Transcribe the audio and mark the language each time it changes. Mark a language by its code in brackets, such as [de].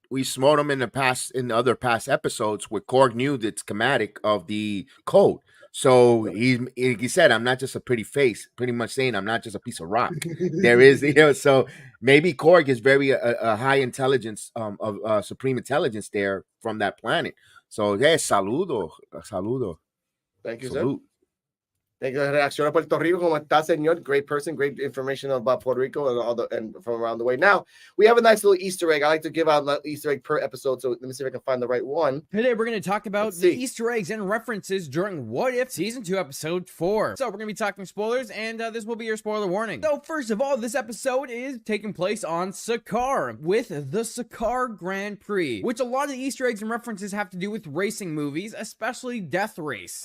[en] We smote him in the other past episodes where Korg knew the schematic of the code. So he said, I'm not just a pretty face, pretty much saying I'm not just a piece of rock. There is, so maybe Korg is very a high intelligence, of supreme intelligence there from that planet. So yeah, saludo. Thank you, Salute. sir. [es] Reacciona Puerto Rico, ¿cómo está, señor? [en] Great person, great information about Puerto Rico and from around the way. Now, we have a nice little Easter egg. I like to give out an Easter egg per episode, so let me see if I can find the right one. Today, we're going to talk about the Easter eggs and references during What If Season 2, Episode 4. So, we're going to be talking spoilers, and this will be your spoiler warning. So, first of all, this episode is taking place on Sakaar, with the Sakaar Grand Prix, which a lot of the Easter eggs and references have to do with racing movies, especially Death Race.